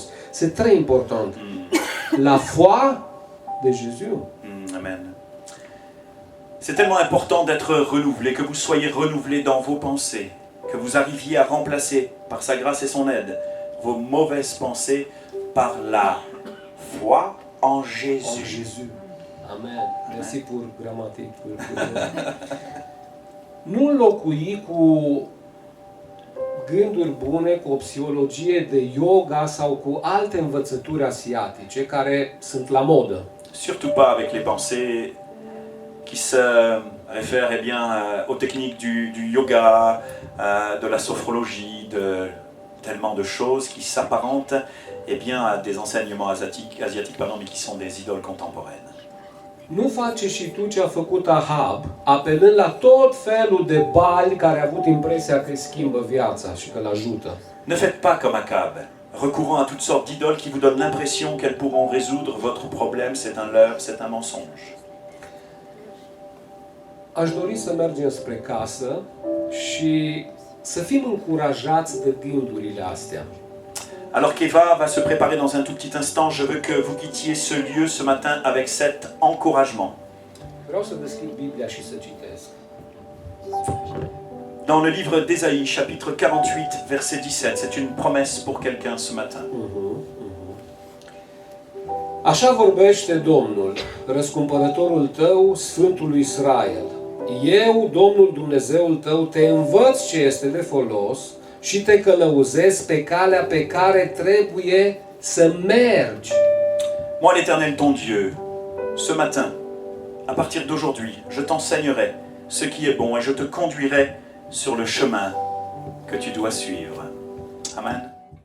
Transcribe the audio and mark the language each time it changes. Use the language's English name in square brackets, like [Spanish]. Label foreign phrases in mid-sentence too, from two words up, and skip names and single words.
[French] C'est très important. La foi de Jésus. Amen. C'est tellement important d'être renouvelé, que vous soyez renouvelé dans vos pensées, que vous arriviez à remplacer par sa grâce et son aide vos mauvaises pensées par la foi en Jésus. En Jésus. Amen. Merci pour gramatic. [Romanian] Nu înlocui cu gânduri bune, cu o psihologie de yoga sau cu alte învățături asiatice care sunt la modă. [French] Surtout pas avec les pensées qui se réfère eh bien, aux techniques du yoga, de la sophrologie, de tellement de choses qui s'apparentent eh bien, à des enseignements asiatiques mais qui sont des idoles contemporaines. [Romanian] Nu face și tu ce a făcut Ahab, apelând la tot felul de bali care a avut impresia că îi schimbă viața și că îl ajută. [French] Ne faites pas comme Akab, recourant à toutes sortes d'idoles qui vous donnent l'impression qu'elles pourront résoudre votre problème. C'est un leurre, c'est un mensonge. [Romanian] Aș dori să mergem spre casă și să fim încurajați de gândurile astea. [French] Alors qu'Eva va se préparer dans un tout petit instant, je veux que vous quittiez ce lieu ce matin avec cet encouragement. [Romanian] Vreau să deschid Biblia și să citesc. [French] Dans le livre d'Ésaïe, chapitre 48, verset 17, c'est une promesse pour quelqu'un ce matin. [Romanian] Așa vorbește Domnul, răscumpărătorul tău, Sfântul lui Israel. Eu, Domnul Dumnezeul tău, te învăț ce este de folos și te călăuzesc pe calea pe care trebuie să mergi. [French] Moi, l'Éternel, ton Dieu, ce matin, à partir d'aujourd'hui, je t'enseignerai ce qui est bon et je te conduirai sur le chemin que tu dois suivre. Amen.